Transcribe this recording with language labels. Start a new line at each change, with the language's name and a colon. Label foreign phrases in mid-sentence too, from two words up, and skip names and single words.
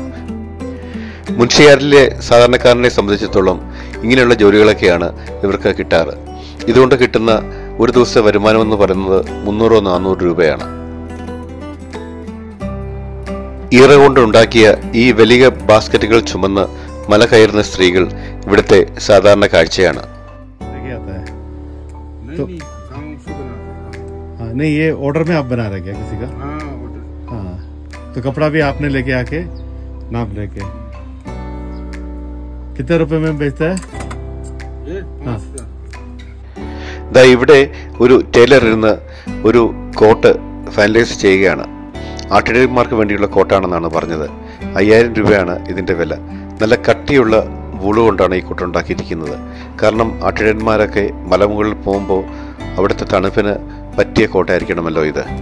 Malayalam: മുൻഷിയാരിലെ സാധാരണക്കാരനെ സംബന്ധിച്ചിടത്തോളം ഇങ്ങനെയുള്ള ജോലികളൊക്കെയാണ് ഇവർക്ക് കിട്ടാറ്. ഇതുകൊണ്ട് കിട്ടുന്ന ഒരു ദിവസത്തെ വരുമാനം എന്ന് പറയുന്നത് 300-400 രൂപയാണ്. ഈറ കൊണ്ടുണ്ടാക്കിയ ഈ വലിയ ബാസ്ക്കറ്റുകൾ ചുമന്ന് മല കയറുന്ന സ്ത്രീകൾ ഇവിടുത്തെ സാധാരണ കാഴ്ചയാണ്.
Hindi: नहीं ये ऑर्डर में आप बना रहे क्या किसी का? हाँ तो कपड़ा भी आपने लेके आके नाप लेके कितने रुपए में बेचता है? हाँ
Malayalam: ഇവിടെ ഒരു ടൈലർ ഇരുന്ന് ഒരു കോട്ട് ഫൈനലൈസ് ചെയ്യുകയാണ്. ആട്ടിടയന്മാർക്ക് വേണ്ടിയുള്ള കോട്ടാണെന്നാണ് പറഞ്ഞത്. 5000 രൂപയാണ് ഇതിൻ്റെ വില. നല്ല കട്ടിയുള്ള വൂള് കൊണ്ടാണ് ഈ കോട്ട് ഉണ്ടാക്കിയിരിക്കുന്നത്. കാരണം ആട്ടിടയന്മാരൊക്കെ മലമുകളിൽ പോകുമ്പോൾ അവിടുത്തെ തണുപ്പിന് പറ്റിയ കോട്ടായിരിക്കണമല്ലോ ഇത്.